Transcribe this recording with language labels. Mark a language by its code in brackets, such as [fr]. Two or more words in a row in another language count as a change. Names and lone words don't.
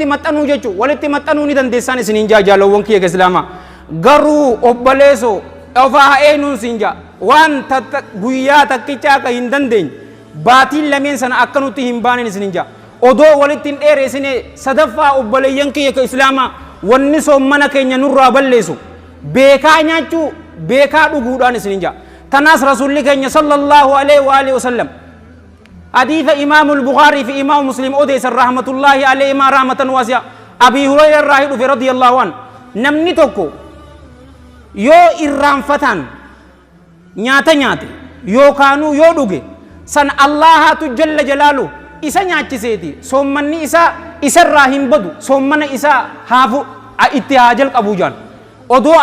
[om] maxxanuu jechuu walitti maxxanuu ni dandeessaan isiniin jaalowwan kiyya ka islaamaa garuu obboleessoo ofaa eenuun siin jaa waan guyyaa takkichaa ka hin dandeenye baatiin lameen sana akkanutti hin baanen isinin jaa odoo walitti hin dheereessine sadaffaa obboleeyyan kiyya ka islaamaa wanni soommana keenya nurraa balleessu beekaa nyaachuu beekaa dhuguudhaan isinin jaa tanaas rasuulli keenya [ar] صلى الله عليه وعلى آله وسلم [om] hadiisa imaamu al-Bukhaarii fi imaamu Muslim odeessan [ar] رحمة الله عليهما رحمة واسعة [om] Abii Hurayraa irraa dhufe [ar] رضي الله عنه [om] namni tokko yoo irraanfataan nyaata nyaate yookaanuu yoo dhuge san Allahatu [ar] جل جلاله [om] isa nyaachiseeti soommanni isaa isarraa hin badu soommana isaa haafu itti haa jalqabuu jaan odoo